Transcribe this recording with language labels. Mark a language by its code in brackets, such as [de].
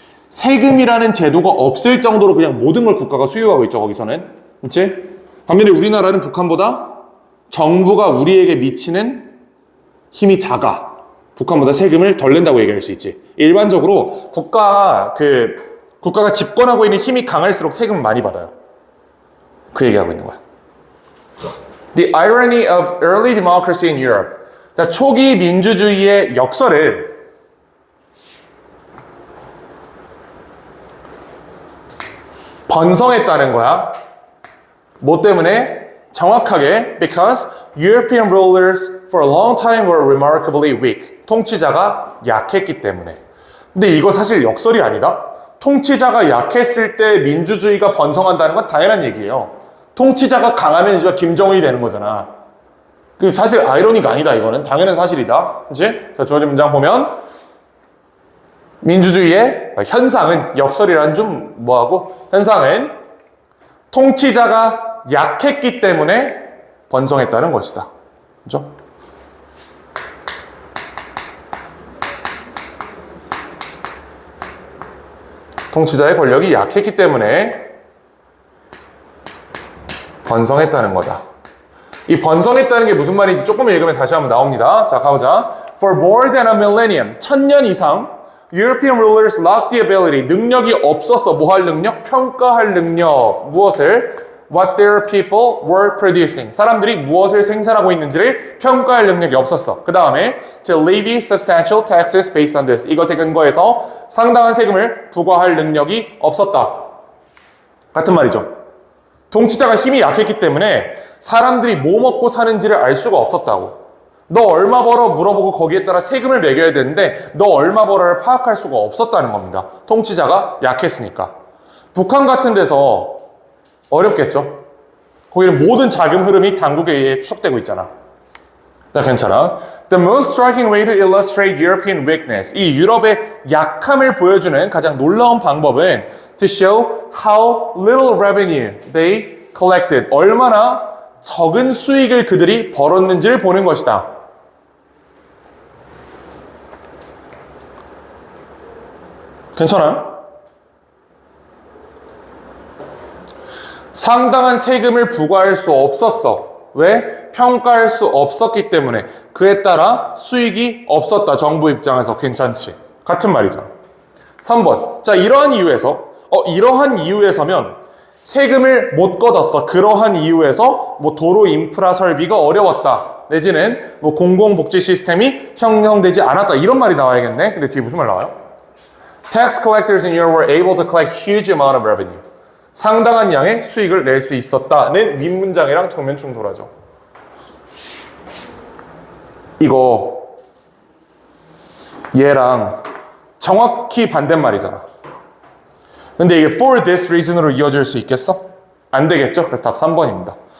[ko] 세금이라는 제도가 없을 정도로 그냥 모든 걸 국가가 수요하고 있죠, 거기서는. 그치? 반면에 우리나라는 북한보다 정부가 우리에게 미치는 힘이 작아. 북한보다 세금을 덜 낸다고 얘기할 수 있지. 일반적으로 국가가 집권하고 있는 힘이 강할수록 세금을 많이 받아요. 그 얘기하고 있는 거야. [en] The irony of early democracy in Europe. [ko] 자, 초기 민주주의의 역설은 번성했다는 거야. 뭐 때문에? 정확하게 [en] because European rulers for a long time were remarkably weak. [ko] 통치자가 약했기 때문에. 근데 이거 사실 역설이 아니다. 통치자가 약했을 때 민주주의가 번성한다는 건 당연한 얘기예요. 통치자가 강하면 이제 김정은이 되는 거잖아. 그 사실 아이러니가 아니다. 이거는 당연한 사실이다. 그렇지? 자, 주어진 문장 보면 민주주의의 현상은 역설이란 좀 뭐하고 현상은 통치자가 약했기 때문에 번성했다는 것이다. 그렇죠? 통치자의 권력이 약했기 때문에 번성했다는 거다. 이 번성했다는 게 무슨 말인지 조금 읽으면 다시 한번 나옵니다. 자, 가보자. [en] For more than a millennium, [ko] 1000년 이상 [en] European rulers lacked the ability, [ko] 능력이 없었어. 뭐 할 능력? 평가할 능력. 무엇을? [en] What their people were producing. [ko] 사람들이 무엇을 생산하고 있는지를 평가할 능력이 없었어. 그 다음에 [en] to levy substantial taxes based on this. [ko] 이것에 근거해서 상당한 세금을 부과할 능력이 없었다. 같은 말이죠. 통치자가 힘이 약했기 때문에 사람들이 뭐 먹고 사는지를 알 수가 없었다고. 너 얼마 벌어 물어보고 거기에 따라 세금을 매겨야 되는데 너 얼마 벌어를 파악할 수가 없었다는 겁니다. 통치자가 약했으니까. 북한 같은 데서 어렵겠죠. 거기는 모든 자금 흐름이 당국에 의해 추적되고 있잖아. 자, 괜찮아. [en] The most striking way to illustrate European weakness. [ko] 이 유럽의 약함을 보여주는 가장 놀라운 방법은 [en] to show how little revenue they collected. [ko] 얼마나 적은 수익을 그들이 벌었는지를 보는 것이다. 괜찮아요? 상당한 세금을 부과할 수 없었어. 왜? 평가할 수 없었기 때문에. 그에 따라 수익이 없었다. 정부 입장에서 괜찮지. 같은 말이죠. 3번. 자, 이러한 이유에서면 세금을 못 걷었어. 그러한 이유에서 뭐 도로 인프라 설비가 어려웠다. 내지는 뭐 공공복지 시스템이 형성되지 않았다. 이런 말이 나와야겠네. 근데 뒤에 무슨 말 나와요? [en] Tax collectors in Europe were able to collect huge amount of revenue. [ko] 상당한 양의 수익을 낼 수 있었다는 윗문장이랑 정면 충돌하죠. 이거 얘랑 정확히 반대말이잖아. 근데 이게 [en] for this reason [ko] 으로 이어질 수 있겠어? 안 되겠죠? 그래서 답 3번입니다.